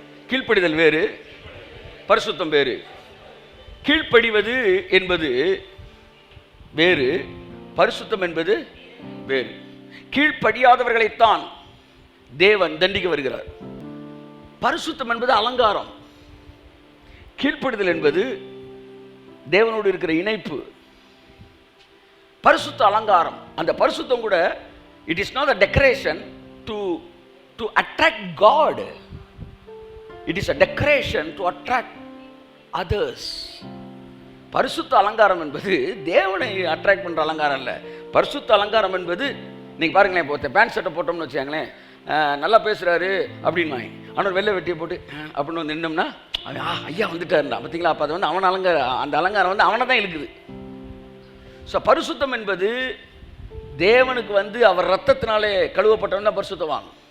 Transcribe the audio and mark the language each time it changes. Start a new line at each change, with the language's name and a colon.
Tamil: கீழ்ப்படிதல் வேறு, பரிசுத்தம் வேறு. கீழ்ப்படிவது என்பது வேறு, பரிசுத்தம் என்பது வேறு. கீழ்ப்படியாதவர்களைத்தான் தேவன் தண்டிக்க வருகிறார். பரிசுத்தம் என்பது அலங்காரம், கீழ்ப்படிதல் என்பது தேவனோடு இருக்கிற இணைப்பு. பரிசுத்த அலங்காரம். அந்த பரிசுத்தம் கூட
English: it is not a decoration to attract God. It is a decoration to attract others.
Tamil: பரிசுத்த அலங்காரம் என்பது தேவனை அட்ராக்ட் பண்ற அலங்காரம் இல்ல. பரிசுத்த அலங்காரம் என்பது நீங்க பாருங்களேன், இப்போ பேண்ட் ஷர்ட்டை போட்டோம்னு வச்சுக்கோங்களேன், நல்லா பேசுறாரு அப்படின்னு, ஆனால் வெள்ளை வெட்டியை போட்டு அப்படின்னு நின்னோம்னா ஐயா வந்துட்டாருண்டா பார்த்தீங்களா? அப்போ அது அவன் அலங்காரம், அந்த அலங்காரம் அவனை தான் இழுக்குது. ஸோ பரிசுத்தம் என்பது தேவனுக்கு அவர் ரத்தத்தினாலே கழுவப்பட்டவன் பரிசுத்தவான்.